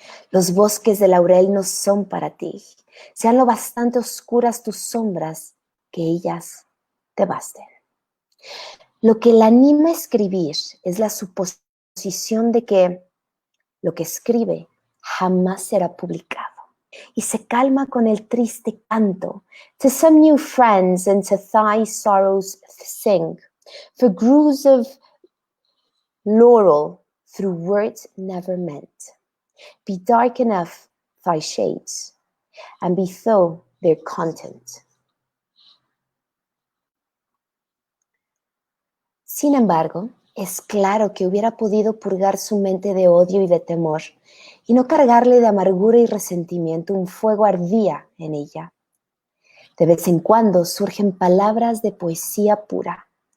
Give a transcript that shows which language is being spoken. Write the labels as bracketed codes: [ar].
[es] Los bosques de laurel no son para ti, sean lo bastante oscuras tus sombras que ellas te basten. Lo que la anima a escribir es la suposición de que lo que escribe jamás será publicado, y se calma con el triste canto. [en] To some new friends and to thy sorrows sing, for grooves of laurel through words never meant. Be dark enough thy shades, and be thou their content. [es] Sin embargo, es claro que hubiera podido purgar su mente de odio y de temor, y no cargarle de amargura y resentimiento. Un fuego ardía en ella. De vez en cuando surgen palabras de poesía pura.